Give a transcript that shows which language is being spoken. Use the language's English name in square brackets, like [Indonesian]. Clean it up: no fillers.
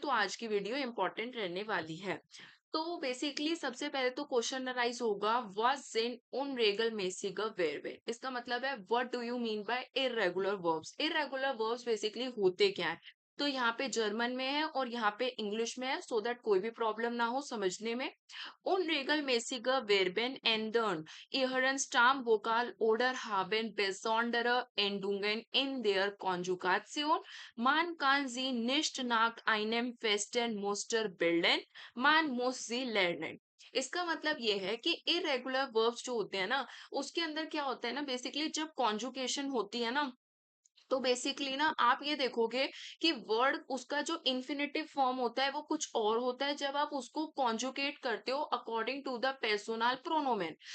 [Hindi] तो आज की वीडियो इंपॉर्टेंट रहने वाली है। तो बेसिकली सबसे पहले तो क्वेश्चन अराइज होगा, [German] व्हाट इन उनरेगल मेसिगर वेरबे। [Hindi] इसका मतलब है, [English] What do you mean by irregular verbs. [Hindi] Irregular verbs basically होते क्या है। तो यहाँ पे जर्मन में है और यहाँ पे इंग्लिश में है, [English] so that [Hindi] कोई भी प्रॉब्लम ना हो समझने में। [German] Unregelmäßige Verben ändern ihren Stammvokal oder haben besondere Endungen in der Konjugation. Man kann sie nicht nach einem festen Muster bilden, man muss sie lernen। [Hindi] इसका मतलब ये है कि इरेगुलर वर्ब्स जो होते हैं ना, उसके अंदर क्या होता है ना, बेसिकली जब कॉन्जुकेशन होती है ना, तो बेसिकली ना आप ये देखोगे कि वर्ड उसका जो इन्फिनेटिव फॉर्म होता है वो कुछ और होता है जब आप उसको कॉन्जुकेट करते हो [English] According to the personal pronoun.